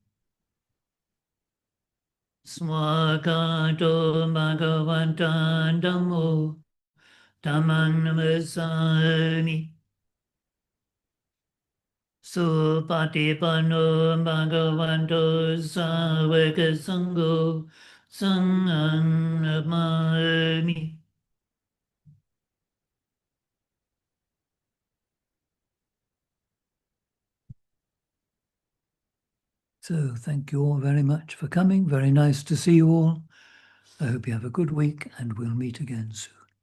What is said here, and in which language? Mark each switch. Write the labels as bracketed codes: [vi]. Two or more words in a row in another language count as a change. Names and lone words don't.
[pi] Swakato Bhagavanta Dhammo Dhammang Namasami Supatipanno Bhagavanto Savaka Sangho Sanghang Namami. [en] So thank you all very much for coming. Very nice to see you all. I hope you have a good week and we'll meet again soon.